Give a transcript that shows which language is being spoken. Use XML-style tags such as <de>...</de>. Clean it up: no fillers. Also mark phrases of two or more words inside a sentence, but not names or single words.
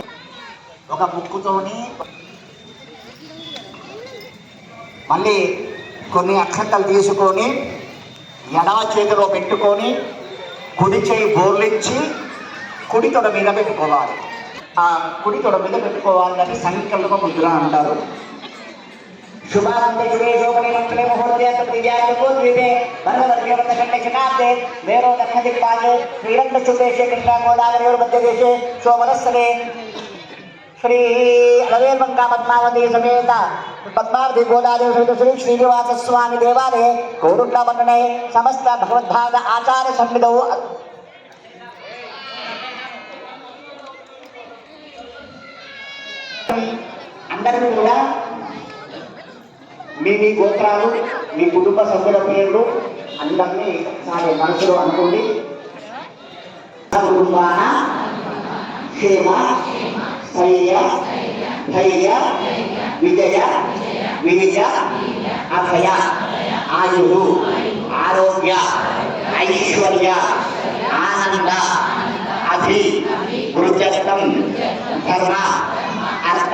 <te>ఒక ముక్కుతోని మళ్ళీ కొన్ని అక్షంతలు తీసుకొని ఎడమ చేతిలో పెట్టుకొని కుడి చేయి బోర్లించి కుడి తొడ మీద పెట్టుకోవాలి. ఆ కుడి తొడ మీద పెట్టుకోవాలని సంకల్ప ముద్ర అంటారు.</te> <sa>शुभारंभे शुभे शोभने मंगले मुहूर्ते दिव्याय द्वीपे भरतवर्गे वन्दकण्डे शताब्दे मेरो दक्षिणदिक्पाले श्रीरङ्गचूडेशे कृष्णा गोदावरीर्मध्यदेशे सोमनस्थले श्री अलवेर्मङ्गा पद्मावती समेत पद्मावती गोदादेवी समेत श्री श्रीनिवास स्वामी देवालये कोरुट्लपट्टणे समस्त भगवद्भाग आचार्य सन्निधौ</sa> <te>అందరూ కూడా మీ గోత్రాలు మీ కుటుంబ సభ్యుల పేర్లు అందరినీ ఒకసారి మనసులో అనుకోండి.</te> <sa>కుటుంబాన క్షేమ స్థైర్య ధైర్య విజయ విజయ అభయ ఆయురు ఆరోగ్య ఐశ్వర్య ఆనంద అభి వృద్ధత్వం ధర్మ అర్థ</sa>